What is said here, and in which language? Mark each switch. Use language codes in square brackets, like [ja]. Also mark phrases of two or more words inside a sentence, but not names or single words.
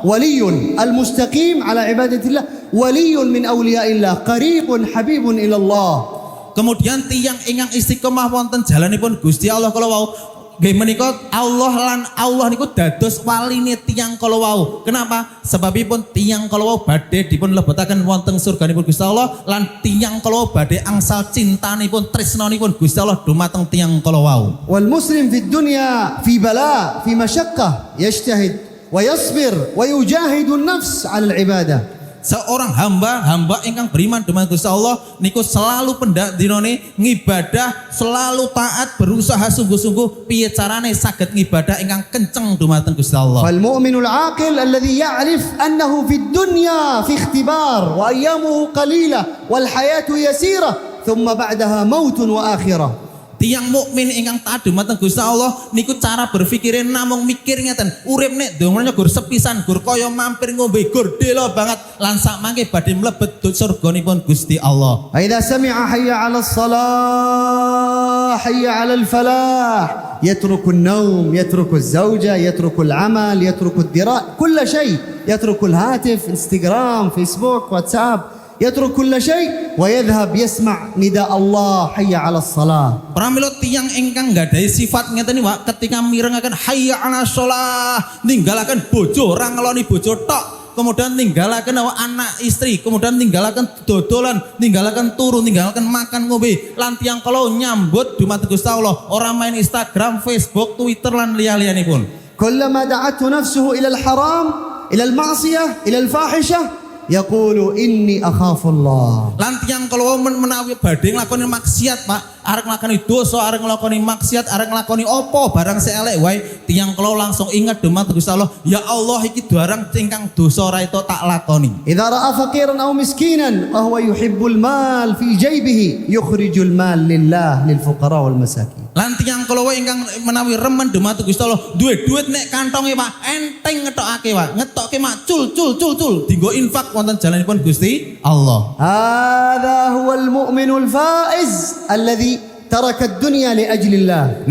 [ar] ولي المستقيم على عبادة الله، ولي من أولياء الله، قريب حبيب إلى الله. [jv] Kemudian tiyang ingkang istiqomah wonten jalanipun Gusti Allah kala wau nggih menika Allah niku dados waline tiyang kala wau. Kenapa? Sebabipun tiyang kala wau badhe dipun lebetaken wonten surganipun Gusti Allah lan tiyang kala wau badhe angsal cintanipun tresnanipun Gusti Allah dumateng tiyang kala wau. [ar] والمسلم في الدنيا في بلاء في مشقة يجتهد ويصبر ويجاهد النفس على العبادة. [id] Seorang hamba [jv] ingkang beriman dumateng Gusti Allah niku selalu pendak dinone ngibadah, [id] selalu taat, berusaha sungguh-sungguh [jv] piye carane saged ngibadah ingkang kenceng dumateng Gusti Allah. [ar] فالمؤمن العاقل الذي يعرف أنه في الدنيا في اختبار وأيامه قليلة والحياة يسيرة ثم بعدها موت وآخرة. [jv] Tiang mukmin ingkang taat dumateng Gusti Allah niku cara berpikire namung mikir ngeten, urip nek dongonya gur sepisan, gur kaya mampir ngombe, gur delo banget lan sak mangke badhe mlebet surganipun Gusti Allah. [ar] إذا سمع حي على الصلاة، حي على الفلاح، يترك النوم، يترك الزوجة، يترك العمل، يترك الدرع، كل شيء، يترك الهاتف, Instagram, Facebook, WhatsApp. يترك كل شيء ويذهب يسمع نداء الله حي على الصلاة. [jv] Pramila tiyang ingkang nggadahi sifat ngeten Pak, ketika mirengaken [ar] حي على الصلاة, [jv] ninggalaken bojo, ora ngeloni bojo tok, kemudian ninggalaken anak istri, kemudian ninggalaken dodolan, ninggalaken turu, ninggalaken makan ngombe, lan tiyang kala nyambut dumateng Gusti Allah, ora main Instagram, Facebook, Twitter lan liya-liyanipun. [ar] كلما دعته نفسه إلى الحرام إلى المعصية إلى الفاحشة يقول إني أخاف الله. [jv] Lan tiyang kala menawi badhe nglakoni maksiat Pak, arek nglakoni dosa, arek nglakoni maksiat, arek nglakoni apa barang sing elek wae, tiyang kala langsung ingat dumateng Gusti Allah, ya Allah iki barang ingkang dosa ora itu tak lakoni. [ar] إذا رأى فقيرا أو مسكينا وهو يحب المال في جيبه يخرج المال لله للفقراء والمساكين. [jv] Lan tiyang kala wae ingkang menawi remen dumateng Gusti Allah, duwe duit nek kantonge Pak, enteng ngetokake Pak, ngetokke mak cul dienggo infak wonten jalanipun Gusti Allah. [ar] هذا هو المؤمن الفائز الذي ترك الدنيا لأجل الله.